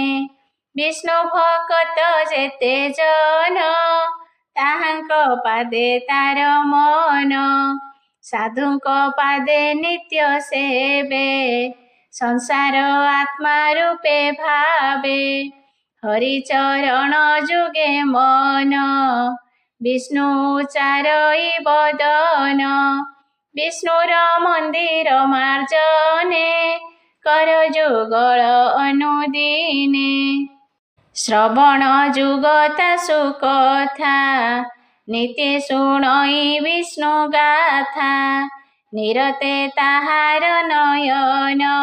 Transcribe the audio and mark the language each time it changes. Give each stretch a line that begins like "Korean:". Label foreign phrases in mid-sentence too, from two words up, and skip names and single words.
Odia: ବିଷ୍ଣୁ ଭକତ ଯେତେ ଜନ ତାହାଙ୍କ ପାଦେ ତାର ମନ। ସାଧୁଙ୍କ ପାଦେ ନିତ୍ୟ ସେବେ ସଂସାର ଆତ୍ମା ରୂପେ ଭାବେ। ହରିଚରଣ ଜୁଗେ ମନ ବିଷ୍ଣୁ ଚାରଇ ବଦନ ବିଷ୍ଣୁର ମନ୍ଦିର ମାର୍ଜନେ କର ଜୁଗଳ ଅନୁଦିନେ ଶ୍ରବଣ ଜୁଗତା ସୁକଥା ନିତ୍ୟ ଶୁଣଇ ବିଷ୍ଣୁ ଗାଥା ନିରତେ ତାହାର ନୟନ